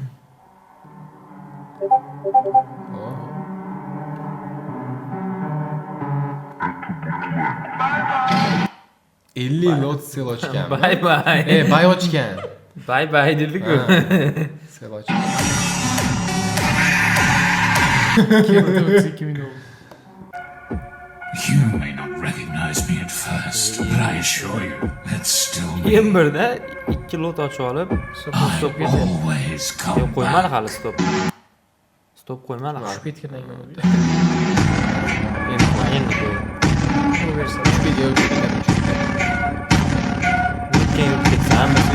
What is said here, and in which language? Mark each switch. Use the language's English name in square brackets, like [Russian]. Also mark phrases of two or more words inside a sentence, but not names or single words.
[Uzbek] Oh. $50 lot sel ochgan. [English] Bye bye. [Uzbek] Bay ochgan. [English] Bye bye [Uzbek] dedi-ku. Sel ochgan. [English] You may not recognize me at first, but I assure you, that's still me. [Uzbek] Keyin birda 2 lot ochib olib, stop [English] I [Uzbek] ketdi. [English] always [Uzbek] Yo'q, [English] come [Uzbek] qo'ymadi [English] back. [Uzbek] hali stop. Qo'ymadi hali. Ketgandan keyin bo'ldi. Endi qo'ydi. Shuni bersa. Video chiqadi. Keyin ketsa ham